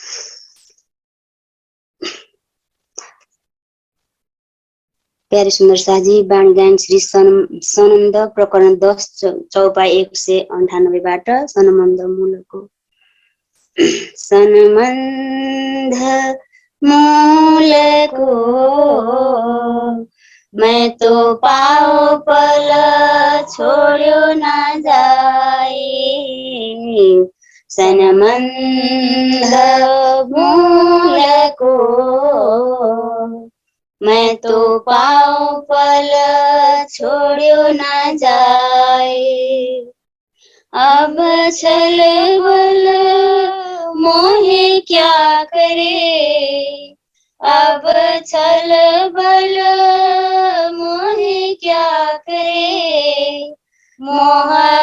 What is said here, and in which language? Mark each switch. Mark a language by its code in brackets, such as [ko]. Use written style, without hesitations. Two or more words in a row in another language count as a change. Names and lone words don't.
[ne] प्यारे सुन्दर साजी बाणी गायन श्री सनमन्द प्रकरण 10 चौपाई 198बाट सनमन्द मूलको। [hi] सनमन्द मूलको मैं तो पाओ पल छोड्यो न जाए, सनमन्द मूलको मैं तो पाओ पल छोड्यो न जाए, अब छल बल मोहे क्या करे, अब छल बल मोहे क्या करे, मोह